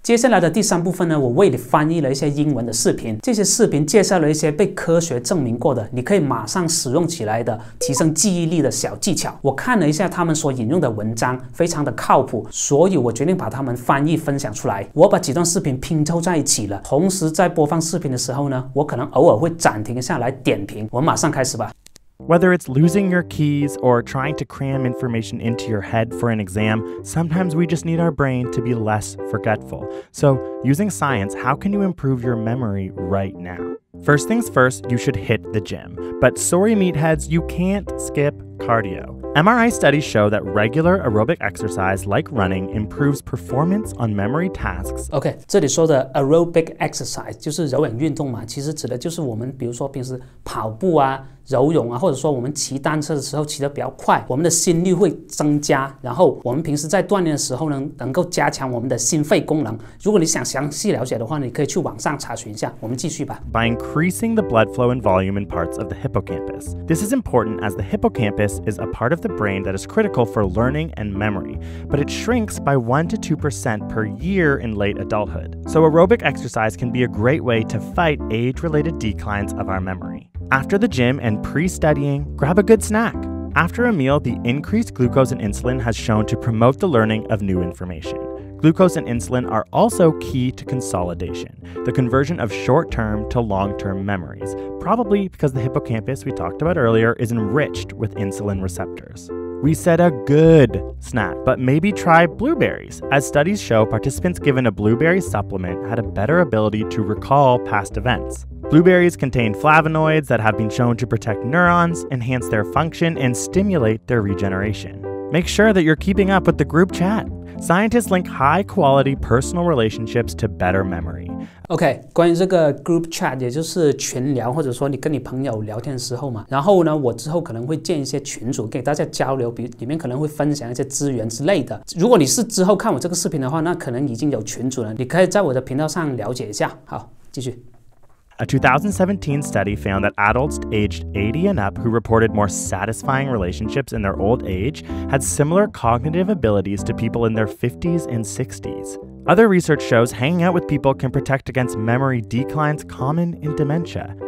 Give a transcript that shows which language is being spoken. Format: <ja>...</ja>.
<zh>接下来的第3部分呢，我为你翻译了一些英文的视频，这些视频介绍了一些被科学证明过的，你可以马上使用起来的提升记忆力的小技巧。我看了一下他们所引用的文章，非常的靠谱，所以我决定把它们翻译分享出来。我把几段视频拼凑在一起了，同时在播放视频的时候呢，我可能偶尔会暂停下来点评。我们马上开始吧。</zh> <en>Whether it's losing your keys or trying to cram information into your head for an exam, sometimes we just need our brain to be less forgetful. So, using science, how can you improve your memory right now? First things first, you should hit the gym. But sorry, meatheads, you can't skip cardio. MRI studies show that regular aerobic exercise like running improves performance on memory tasks.</en> <zh>OK， 这里说的 aerobic exercise 就是有氧运动嘛，其实指的就是我们比如说平时跑步啊、游泳啊，或者说我们骑单车的时候骑得比较快，我们的心率会增加，然后我们平时在锻炼的时候呢，能够加强我们的心肺功能。如果你想详细了解的话，你可以去网上查询一下。我们继续吧。</zh> <en>By increasing the blood flow and volume in parts of the hippocampus. This is important as the hippocampus is a part of the brain that is critical for learning and memory, but it shrinks by 1 to 2% per year in late adulthood. So aerobic exercise can be a great way to fight age-related declines of our memory. After the gym and pre-studying, grab a good snack. After a meal, the increased glucose and insulin has shown to promote the learning of new information. Glucose and insulin are also key to consolidation, the conversion of short-term to long-term memories, probably because the hippocampus we talked about earlier is enriched with insulin receptors. We said a good snack, but maybe try blueberries, as studies show participants given a blueberry supplement had a better ability to recall past events. Blueberries contain flavonoids that have been shown to protect neurons, enhance their function, and stimulate their regeneration. Make sure that you're keeping up with the group chat. Scientists link high-quality personal relationships to better memory.</en> <zh>OK， 关于这个 group chat， 也就是群聊，或者说你跟你朋友聊天的时候嘛，然后呢，我之后可能会建一些群组给大家交流，里面可能会分享一些资源之类的。如果你是之后看我这个视频的话，那可能已经有群组了，你可以在我的频道上了解一下。好，继续。</zh> <en>A 2017 study found that adults aged 80 and up who reported more satisfying relationships in their old age had similar cognitive abilities to people in their 50s and 60s. Other research shows hanging out with people can protect against memory declines common in dementia.</en>